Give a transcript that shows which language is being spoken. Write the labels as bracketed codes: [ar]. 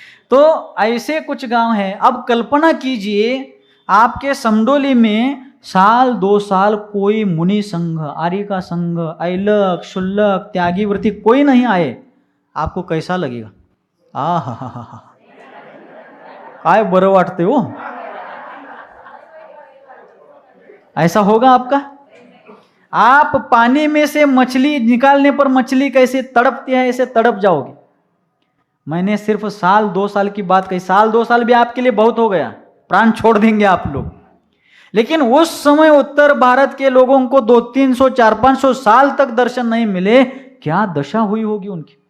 [hi] तो ऐसे कुछ गांव हैं। अब कल्पना कीजिए आपके समडोली में साल 2 साल कोई मुनि संघ, आर्य का संघ, ऐलक, शुल्लक, त्यागी व्रती कोई नहीं आए, आपको कैसा लगेगा? [mr] हा, काय बरं वाटते हो, [hi] ऐसा होगा आपका? आप पानी में से मछली निकालने पर मछली कैसे तड़पती है, ऐसे तड़प जाओगे। मैंने सिर्फ साल 2 साल की बात कही, साल 2 साल भी आपके लिए बहुत हो गया, प्राण छोड़ देंगे आप लोग। लेकिन उस समय उत्तर भारत के लोगों को 200-300, 400-500 साल तक दर्शन नहीं मिले, क्या दशा हुई होगी उनकी।